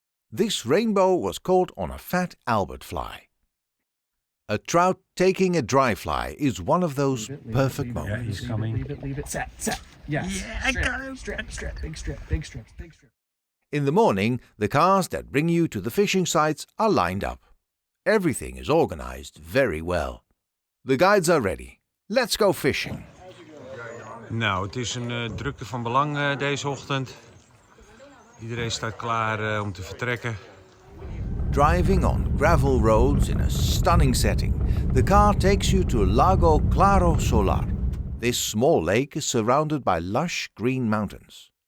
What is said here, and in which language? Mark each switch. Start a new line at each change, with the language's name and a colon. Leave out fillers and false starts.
English: This rainbow was caught on a fat Albert fly. A trout taking a dry fly is one of those perfect moments. Yeah, he's coming. Leave it, set. Yes. Yeah, I got him. Strip, big strip. In the morning, the cars that bring you to the fishing sites are lined up. Everything is organized very well. The guides are ready. Let's go fishing.
Dutch: Nou, het is een drukte van belang deze ochtend. Iedereen staat klaar om te vertrekken.
English: Driving on gravel roads in a stunning setting, the car takes you to Lago Claro Solar. This small lake is surrounded by lush green mountains.